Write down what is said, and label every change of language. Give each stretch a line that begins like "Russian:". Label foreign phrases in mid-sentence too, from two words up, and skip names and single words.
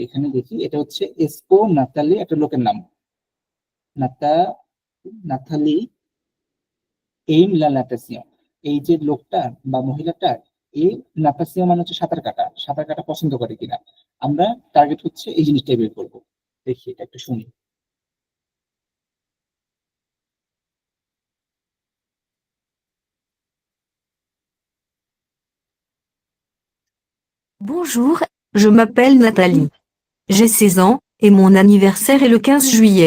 Bangla: এখানে দেখি, এটা হচ্ছে এসকো নাতালি, একটা লোকের নাম, নাতালি
French: aime la natation.
Bangla: এই যে লোকটা বা মহিলাটা, এই নাতাসিয়ন মানে হচ্ছে সাঁতার কাটা, সাঁতার কাটা পছন্দ করে কিনা। আমরা টার্গেট হচ্ছে এই জিনিসটাই বের করবো। দেখি এটা একটু শুনি।
French: Bonjour, je m'appelle Nathalie. J'ai 16 ans, et mon anniversaire est le 15 juillet.